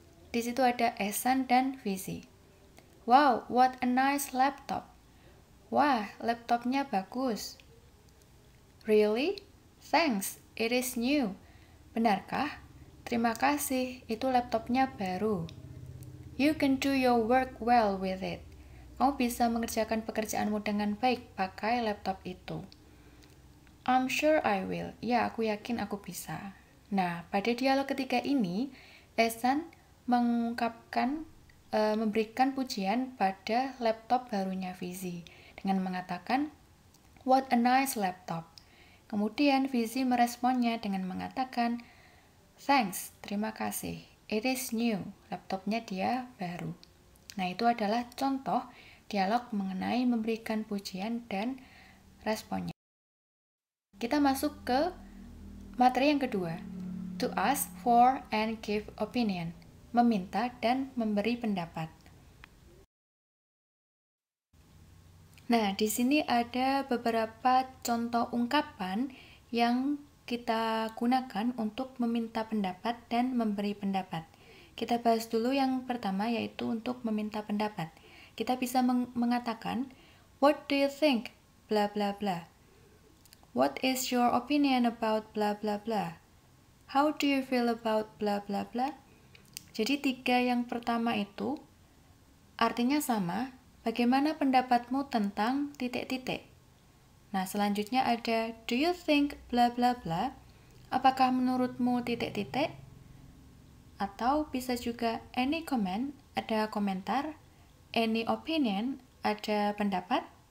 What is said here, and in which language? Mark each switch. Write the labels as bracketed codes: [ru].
[id] Di situ ada Ehsan dan Fizi. [en] Wow, what a nice laptop. [id] Wah, laptopnya bagus. [en] Really? Thanks, it is new. [id] Benarkah? Terima kasih, itu laptopnya baru. [en] You can do your work well with it. [id] Kamu bisa mengerjakan pekerjaanmu dengan baik pakai laptop itu. [en] I'm sure I will. [id] Ya, aku yakin aku bisa. Nah, pada dialog ketiga ini, Ehsan memberikan pujian pada laptop barunya Fizi dengan mengatakan [en] "What a nice laptop." [id] Kemudian Fizi meresponnya dengan mengatakan, [en] "Thanks, [id] terima kasih. [en] It is new." [id] Laptopnya dia baru. Nah, itu adalah contoh dialog mengenai memberikan pujian dan responnya. Kita masuk ke materi yang kedua. [en] To ask for and give opinion. [id] Meminta dan memberi pendapat. Nah, di sini ada beberapa contoh ungkapan yang kita gunakan untuk meminta pendapat dan memberi pendapat. Kita bahas dulu yang pertama, yaitu untuk meminta pendapat. Kita bisa mengatakan, [en] "What do you think? Bla bla bla." "What is your opinion about bla bla bla?" "How do you feel about bla bla bla?" [id] Jadi tiga yang pertama itu artinya sama. Bagaimana pendapatmu tentang titik-titik? Nah, selanjutnya ada [en] do you think bla bla bla? [id] Apakah menurutmu titik-titik? Atau bisa juga [en] any comment, [id] ada komentar, [en] any opinion, [id] ada pendapat.